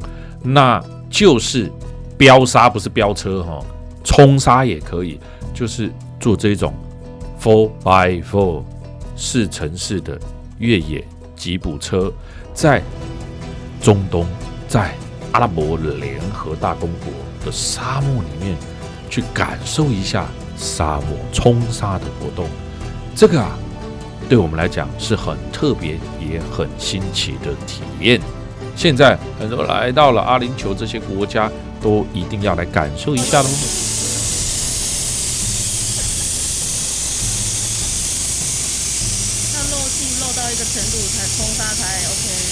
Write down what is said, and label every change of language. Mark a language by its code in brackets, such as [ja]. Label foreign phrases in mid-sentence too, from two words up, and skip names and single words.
[zh] 那就是飆沙，不是飆車哈，沖沙也可以，就是做這種 4x4 4x4的越野吉普車，在中東，在阿拉伯聯合大公國的沙漠裡面去感受一下沙漠沖沙的活動。這個啊，對我們來講是很特別也很新奇的體驗。現在很多來到了阿聯酋這些國家，都一定要來感受一下嘍。到一個程度才沖沙才 OK，